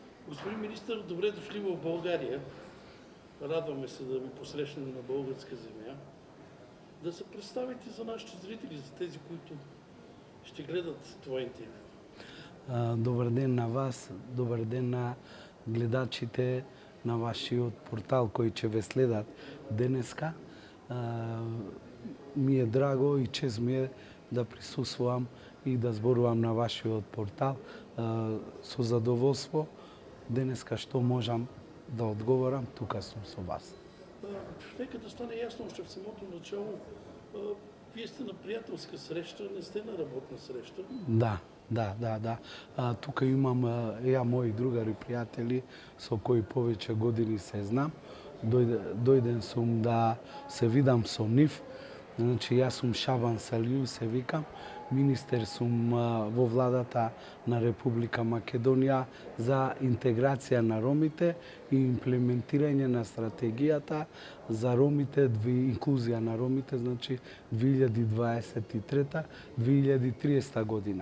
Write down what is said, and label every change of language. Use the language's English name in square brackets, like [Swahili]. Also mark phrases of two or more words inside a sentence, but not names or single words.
[Bulgarian] Господин министър, добре дошли в България. Радваме се да ви посрещнем на българска земя. Да се представите за нашите зрители, за тези, които ще гледат това интервю. [Macedonian] Добър ден на вас, добър ден на гледачите на вашиот портал кои ќе ве следат денеска. Ми е драго и чест ми е да присуствувам и да зборувам на вашиот портал. Со задоволство денеска што можам да одговорам, тука сум со вас. [Bulgarian] Нека да стане ясно още в самото начало. Вие сте на приятелска среща, не сте на работна среща. [Macedonian] Да. Тука имам ја мои другари пријатели со кои повеќе години се знам. Дојден сум да се видам со нив. Значи, јас сум Шабан Салију, се викам. Министер сум во владата на Република Македонија за интеграција на ромите и имплементирање на стратегијата за ромите, инклузија на ромите, значи 2023-2030 година.